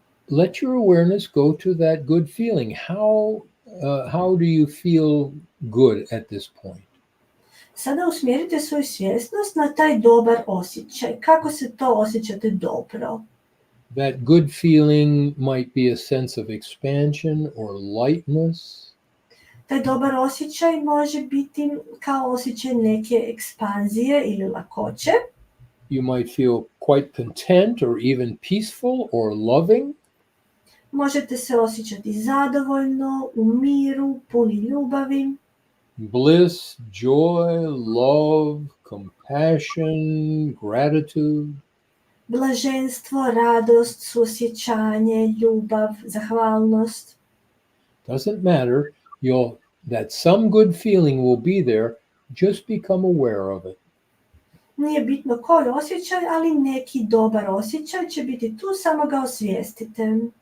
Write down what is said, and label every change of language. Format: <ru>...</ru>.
<en>let your awareness go to that good feeling. How do you feel good at this point?</en> <hr>Sada usmjerite svoju svjesnost na taj dobar osjećaj. Kako se to osjećate dobro?</hr> <en>That good feeling might be a sense of expansion or lightness.</en> <hr>Taj dobar osjećaj može biti kao osjećaj neke ekspanzije ili lakoće.</hr> <en>You might feel quite content or even peaceful or loving.</en> <hr>Možete se osjećati zadovoljno, u miru, puni ljubavi.</hr> <en>Bliss, joy, love, compassion, gratitude.</en> <hr>Blaženstvo, radost, suosjećanje, ljubav, zahvalnost.</hr> <en>Doesn't matter. That some good feeling will be there. Just become aware of it.</en> <hr>Nije bitno koji osjećaj, ali neki dobar osjećaj će biti tu, samo ga osvijestite.</hr>